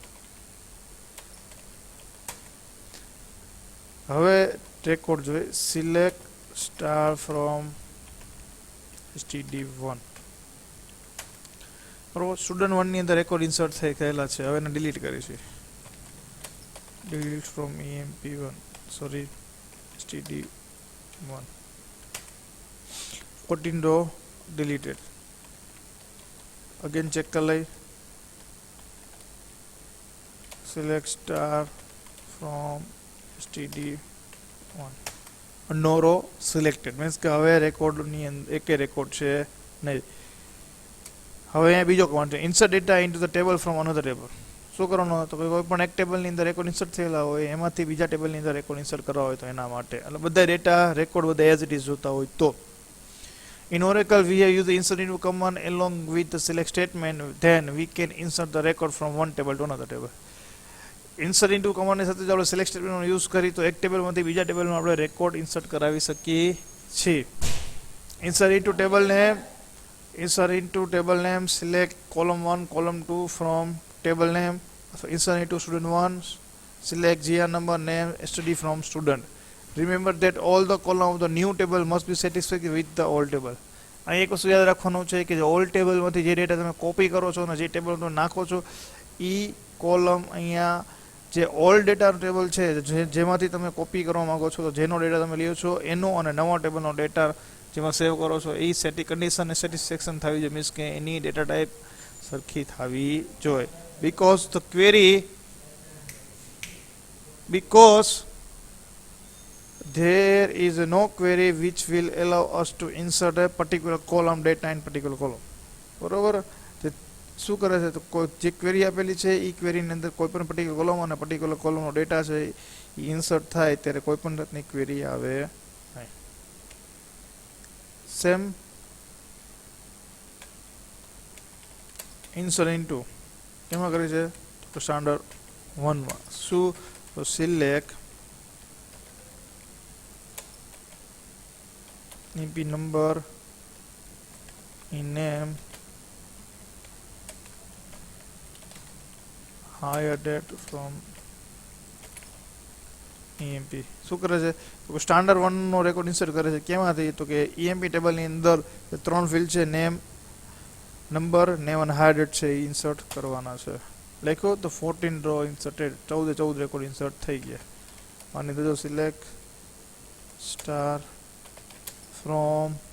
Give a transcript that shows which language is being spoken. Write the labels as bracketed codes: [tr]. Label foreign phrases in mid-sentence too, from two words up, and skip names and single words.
[gu] હવે રેકોર્ડ જોઈએ, [en] select star from std1. [gu] બરોબર, સ્ટુડન્ટ 1 ની અંદર [en] record insert [gu] થઈ ગયેલા છે. હવે એને ડિલીટ કરીશું. [en] delete from EMP1 sorry std1. 14 રો deleted. Again check [gu] કર લઈ. [en] Select star from std1. No row selected means [gu] કે હવે રેકોર્ડ ની એકે રેકોર્ડ છે નહીં. હવે અહીંયા બીજો કમાન્ડ છે, [en] insert data into the table from another table. [gu] શું કરવાનું તો કોઈ પણ એક ટેબલની અંદર રેકોર્ડ ઇન્સર્ટ થયેલા હોય એમાંથી બીજા ટેબલની અંદર રેકોર્ડ ઇન્સર્ટ કરવા હોય તો એના માટે, એટલે બધા [en] data record [gu] બધા [en] as it is [gu] જોતા હોય તો. [en] In Oracle, we have used the insert into command along with the select statement. Then we can insert the record from one table to another table. Insert into command [gu] ની સાથે આપણે [en] select statement [gu] યુઝ કરી તો એક ટેબલમાંથી બીજા ટેબલમાં આપણે રેકોર્ડ ઇન્સર્ટ કરાવી શકીએ છીએ. [en] Insert into table name. Insert into table name. Select column 1, column 2 from table name. So insert into student 1. Select GR number, name, study from student. Remember that all the column of the new table must be satisfied with the old table. [gu] અહીં એક વસ્તુ યાદ રાખવાનું છે કે જે ઓલ્ડ ટેબલમાંથી જે ડેટા તમે કોપી કરો છો અને જે ટેબલ તમે નાખો છો એ કોલમ અહીંયા જે ઓલ્ડ ડેટાનું ટેબલ છે જેમાંથી તમે કોપી કરવા માંગો છો, તો જેનો ડેટા તમે લ્યો છો એનો અને નવા ટેબલનો ડેટા જેમાં સેવ કરો છો એ કન્ડિશન અને સેટિસ્ફેક્શન થવી જોઈએ. મીન્સ કે એની ડેટા ટાઈપ સરખી થવી જોઈએ. [en] because there is no query which will allow us to insert a particular column data in particular column. [gu] બરોબર, શું કરે છે તો જે ક્વેરી આપેલી છે એ ક્વેરીની અંદર કોઈ પણ [en] particular column [gu] અને પર્ટિક્યુલર કોલમનો ડેટા છે એ ઇન્સર્ટ થાય ત્યારે કોઈ પણ જાતની ક્વેરી આવે નહીં. [en] same insert into [gu] કેમાં કરી છે તો સ્ટાન્ડર્ડ 1 માં શું તો [en] select EMP number, name, higher date from EMP [gu] શું કરે છે તો કે સ્ટાન્ડર્ડ 1 નો રેકોર્ડ ઇન્સર્ટ કરે છે કેમાંથી તો કે EMP ટેબલની અંદર જે 3 ફિલ્ડ છે [en] name number name [gu] અને [en] hire date [gu] છે એ ઇન્સર્ટ કરવાના છે લખ્યો તો 14 [en] row inserted [gu] 14 [en] record insert [gu] થઈ ગયા માની દેજો [en] select star from